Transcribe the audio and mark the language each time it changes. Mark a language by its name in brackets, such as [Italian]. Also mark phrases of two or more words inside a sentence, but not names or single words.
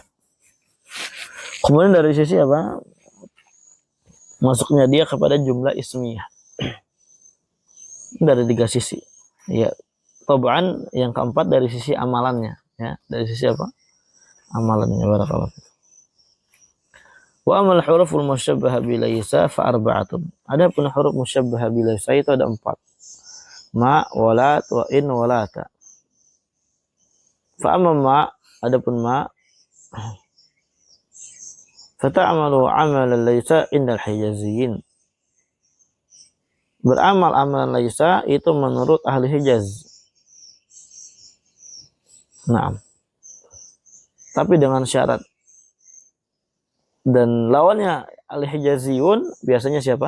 [Indonesian] Kemudian dari sisi apa? Masuknya dia kepada [Arabic] جملة اسمية. [Indonesian] Dari 3 sisi. Ya, tab'an yang keempat dari sisi amalannya, ya. Dari sisi apa? Amalannya, [Arabic] بارك الله فيك. وأما الحروف المشبهة بليس فأربعة. [Indonesian] Adapun huruf musyabbaha bilaisa itu ada 4. [Arabic] ما، ولات، وإن، ولا. فأما ما, adapun ma, فتعمل عمل ليس عند الحجازيين. [Indonesian] Beramal amalan laisa itu menurut ahli Hijaz. Naam. Tapi dengan syarat. Dan lawannya ahli Hijaziyun biasanya siapa?